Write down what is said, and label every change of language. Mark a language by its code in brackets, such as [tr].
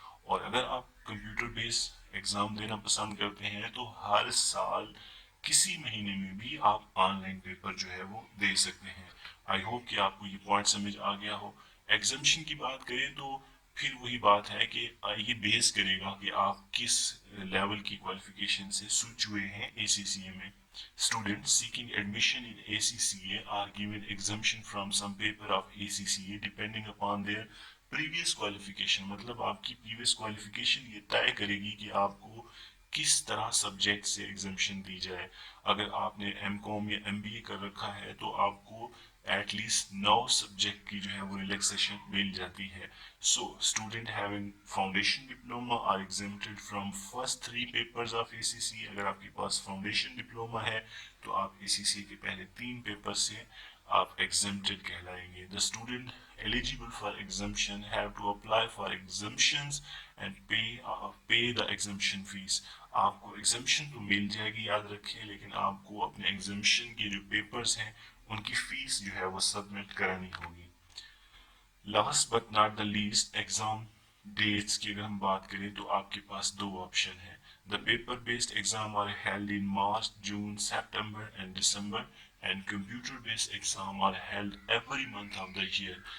[ur] اور اگر آپ کمپیوٹر بیس ایگزام دینا پسند کرتے ہیں تو ہر سال کسی مہینے میں بھی آپ آن لائن پیپر جو ہے وہ دے سکتے ہیں. آئی ہوپ کہ آپ کو یہ پوائنٹ سمجھ آ گیا ہو. ایگزمشن کی بات کریں تو پھر وہی بات ہے کہ یہ بیس کرے گا کہ آپ کس لیول کی کوالیفیکیشن سے سوئچ ہوئے ہیں ACCA میں. [en] Students seeking admission in ACCA are given exemption from some paper of ACCA depending upon their previous qualification. [ur] مطلب آپ کی previous qualification یہ طے کرے گی کہ آپ کو کس طرح سبجیکٹ سے ایگزمشن دی جائے. اگر آپ نے M.Com یا MBA کر رکھا ہے تو آپ کو ایٹ لیسٹ 9 سبجیکٹ کی جو ہے وہ ریلیکسیشن مل جاتی ہے. [en] So, student having foundation diploma are exempted from first 3 papers of ACCA. [ur] اگر آپ کے پاس فاؤنڈیشن ڈپلوما ہے تو آپ ACCA کے پہلے 3 پیپر سے آپ exempted کہلائیں گے. [en] The student eligible for exemption have to apply for exemptions and pay the exemption fees. [ur] آپ کو exemption تو مل جائے گی یاد رکھیں, لیکن آپ کو اپنے exemption کے جو پیپرز ہیں ان کی فیس جو ہے وہ سبمٹ کرانی ہوگی. [en] last but not the least, [ur] exam dates کی اگر ہم بات کریں تو آپ کے پاس دو آپشن ہیں. [en] The paper based exam are held in March, June, September and December and computer based exam are held every month of the year.